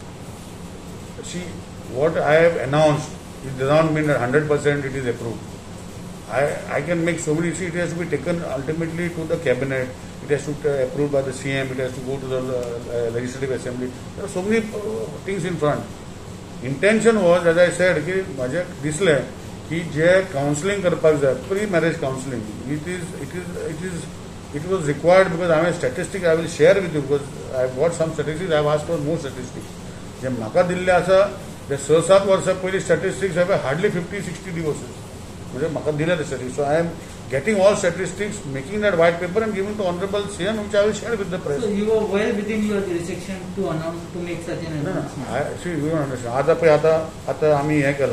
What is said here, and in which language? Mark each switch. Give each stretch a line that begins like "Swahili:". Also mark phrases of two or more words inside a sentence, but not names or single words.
English: See, what I have announced, it does not mean that 100% it is approved. I can make so many, see, it has to be taken ultimately to the cabinet, it has to be approved by the CM, it has to go to the legislative assembly. There are so many things in front. Intention was, as I said,
Konkani: कि माझे दिसले की जे काउन्सिलिंग करपाक जाय,
English: pre-marriage counseling, it was required because I have a statistic I will share with you, because I have got some statistics, I have asked for more statistics.
Konkani: जे म्हाका दिल्ले आसा ते 6-7 वर्सां पयली
English: statistics have hardly 50-60 divorces.
Konkani: म्हणजे म्हाका दिले ते statistics.
English: So I am getting all statistics, making that white paper and giving to Honorable CM, which I will share with the press. So you were well within your jurisdiction to make such an announcement. See, you don't understand.
Marathi: आता आम्ही हे केलं.